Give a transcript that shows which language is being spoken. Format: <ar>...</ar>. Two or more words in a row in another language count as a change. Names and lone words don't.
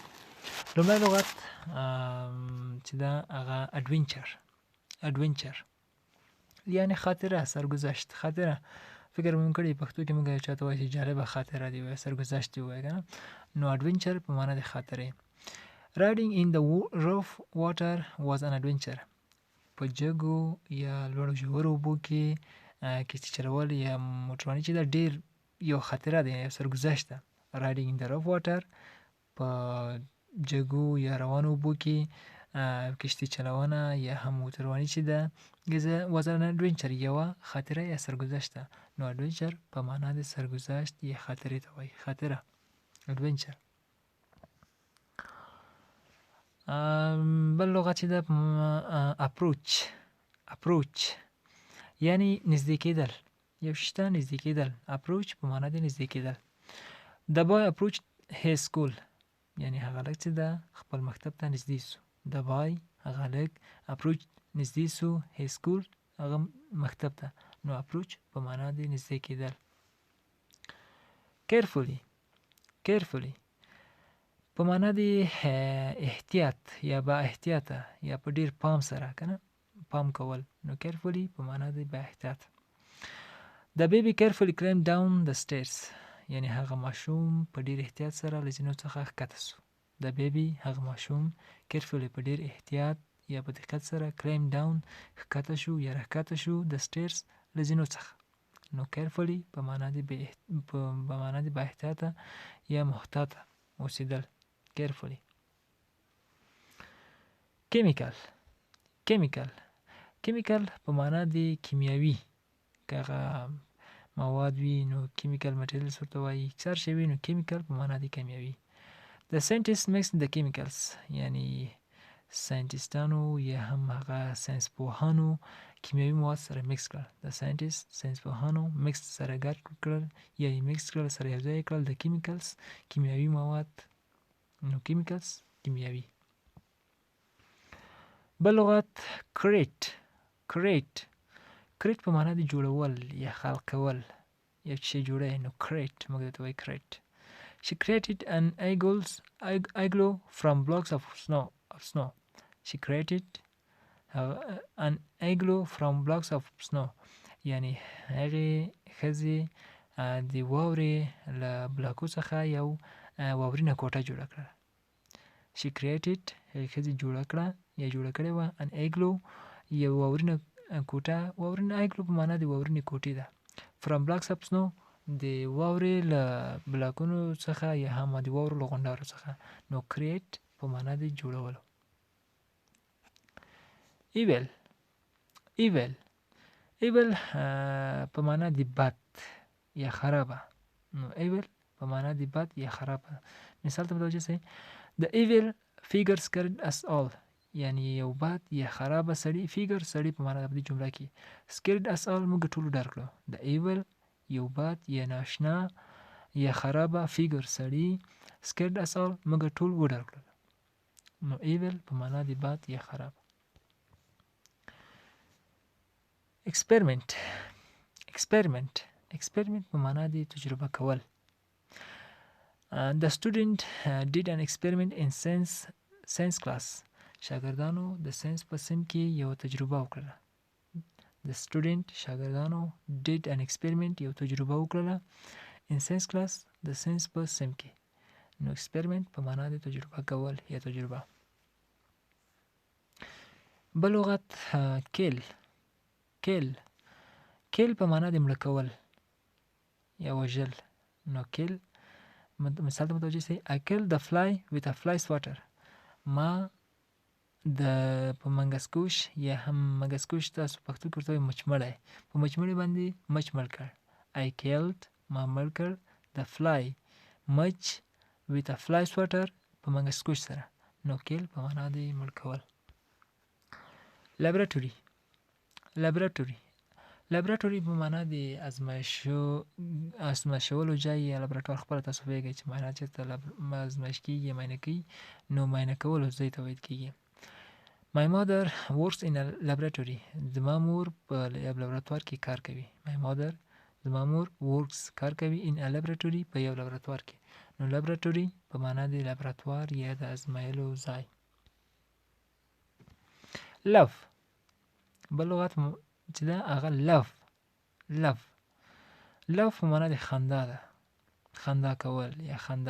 <ps>لومړی لغت چې ده هغه اډونچر یعنې خاطره، سرګذشت. خاطره فکر مو کړی پښتو کې موږ چاته وایي چې جالبه خاطره دې ووایه، سرګذشت دې ووایه که نه. نو اډونچر په معنا د خاطرې.</ps> <en>Riding in the rough water was an adventure.</en> <ps>په جګو یا لوړو ژورو اوبو کې کشتي چلول یا موټرواني چې ده ډېر یو خاطره ده، یو سرګذشت ده.</ps> <en>Riding in the rough water</en> <ps>په جګو یا روانو اوبو کې کشتي چلونه یا هم موټرواني چې ده</ps> <en>was an adventure،</en> <ps>یوه خاطره یا سرګذشت ده. نو adventure په معنا د سرګذشت یا خاطرې ته وایي، خاطره adventure. بل لغت چې ده اپروچ یعنی نږدې کېدل، یو شي ته نږدې کېدل. اپروچ په معنا د نږدې کېدل.</ps> <en>The boy approached his school،</en> <ps>یعنی هغه هلک چې ده خپل مکتب ته نږدې سو.</ps> <en>The boy</en> <ps>هغه هلک approached نږدې سو</ps> <en>his school</en> <ps>هغه مکتب ته. نو اپروچ په معنا د نږدې کېدل. carefully په معنا د احتیاط یا با احتیاطه یا په ډیر پام سره، که نه، پام کول. نو carefully په معنا د با احتیاط.</ps> <en>The baby carefully climbed down the stairs،</en> <ps>یعنی هغه ماشوم په ډیر احتیاط سره له زینو څخه ښکته سو.</ps> <en>The baby</en> <ps>هغه ماشوم carefully په ډیر احتیاط یا په دقت سره</ps> <en>climbed down</en> <ps>ښکته شو یا راښکته شو</ps> <en>the stairs</en> <ps>له زینو څخه. نو carefully په معنا د با احتیاطه یا محتاطه اوسېدل. carefully. chemical په معنا د کیمیاوي، که هغه مواد وي نو</ps> <en>chemical materials</en> <ps>ورته وایي، اکثر شی وي نو chemical په معنا د کیمیاوي.</ps> <en>The scientist mixed the chemicals،</en> <ps>یعنی ساینټیسټانو یا هم هغه ساینسپوهانو کیمیاوي مواد سره مکس کړل.</ps> <en>The scientist</en> <ps>ساینسپوهانو مکس سره ګډ کړل یا یې مکس کړل، سره یو ځای کړل.</ps> <en>The chemicals</en> <ps>کیمیاوي مواد، نو chemicals کیمیاوي. بل لغت create په معنا د جوړول یا خلق کول، یو شی جوړوي. نو create موږ ته وایي create.</ps> <en>She created an igloo from blocks of snow. She created an igloo from blocks of snow،</en> <ps>یعنی هغې ښځې د واورې له بلاکو څخه یو واورینه کوټه جوړه کړه.</ps> <en>She created</en> <ps>هغې ښځې جوړه کړه یا جوړه کړې وه</ps> <en>an igloo</en> <ps>یو واورینه کوټه. واورینه igloo په معنا د واورینې کوټې ده.</ps> <en>From blocks of snow</en> <ps>د واورې له بلاکونو څخه یا هم د واورو له غونډارو څخه. نو create په معنا د جوړولو. evil په معنا د بد یا خرابه. نو evil په معنا د بد یا خرابه. مثال ته متوجه سئ.</ps> <en>The evil figure scared us all،</en> <ps>یعنی یو بد یا خرابه سړي، figure سړي په معنا د جمله کې.</ps> <en>scared us all</en> <ps>موږ ټولو ډار کړو.</ps> <en>The evil</en> <ps>یو بد یا ناشنا یا خرابه figure سړي</ps> <en>scared us all</en> <ps>موږ ټول وډار کړل. نو evil په معنا د بد یا خراب. experiment په معنا د تجربه کول.</ps> <en>The student did an experiment in science class،</en> <ps>شاګردانو د ساینس په صنف کې یو تجربه وکړه.</ps> <en>The student</en> <ps>شاګردانو</ps> <en>did an experiment</en> <ps>یو تجربه وکړه</ps> <en>in science class</en> <ps>د ساینس په صنف کې. نو experiment په معنا د تجربه کول یا تجربه. بل لغت kill په معنا د مړه کول یا وژل. نو kill مثال ته متوجه سئ.</ps> <en>I killed the fly with a fly swatter،</en> <ps>ما په منګسکوش یا هم منګسکوش تاسو پښتو کې ورته وایي مچمړی، په مچمړي باندې مچ مړ کړ.</ps> <en>I killed</en> <ps>ما مړ کړ</ps> <en>the fly</en> <ps>مچ</ps> <en>with a fly swatter</en> <ps>په منګسکوچ سره. نو kill په معنا د مړ کول. laboratory لابراتوري په معنا د ازمایښولو ځای یا لابراتوار. خپله تاسو پوهېږئ چې معنا چېرته ازمایښت کېږي، معاینه کوي، نو معاینه کولو ځای ته ویل کېږي.</ps> <en>My mother works in a laboratory.</en> <ps>زما مور په یو لابراتوار کې کار کوي. زما مور works کار کوي</ps> <en>in a laboratory</en> <ps>په یو لابراتوار کې. نو لابراتوري په معنا د لابراتوار یا د ازمایلو ځای. love بل لغت چې ده هغه love په معنا د خندا ده، خندا کول یا خندا.</ps>